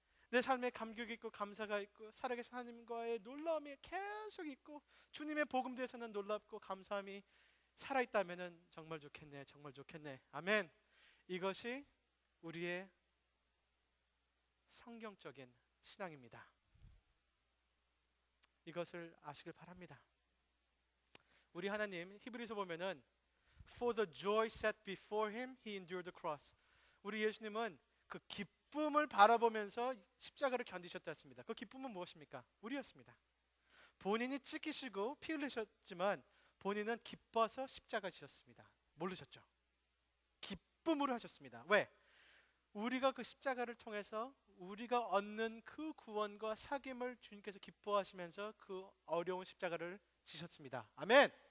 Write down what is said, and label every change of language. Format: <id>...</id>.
<ko>내 삶에 감격이 있고 감사가 있고 살아계신 하나님과의 놀라움이 계속 있고 주님의 복음대에서는 놀랍고 감사함이 살아있다면 정말 좋겠네. 정말 좋겠네. 아멘. 이것이 우리의 성경적인 신앙입니다. 이것을 아시길 바랍니다. 우리 하나님 히브리서 보면은</ko> <en>For the joy set before him, he endured the cross.</en> <ko>우리 예수님은 그 기쁨을 바라보면서 십자가를 견디셨다 했습니다. 그 기쁨은 무엇입니까? 우리였습니다. 본인이 찢기시고 피 흘리셨지만 본인은 기뻐서 십자가 지셨습니다. 모르셨죠? 기쁨으로 하셨습니다. 왜? 우리가 그 십자가를 통해서 우리가 얻는 그 구원과 사귐을 주님께서 기뻐하시면서 그 어려운 십자가를 지셨습니다. 아멘.</ko>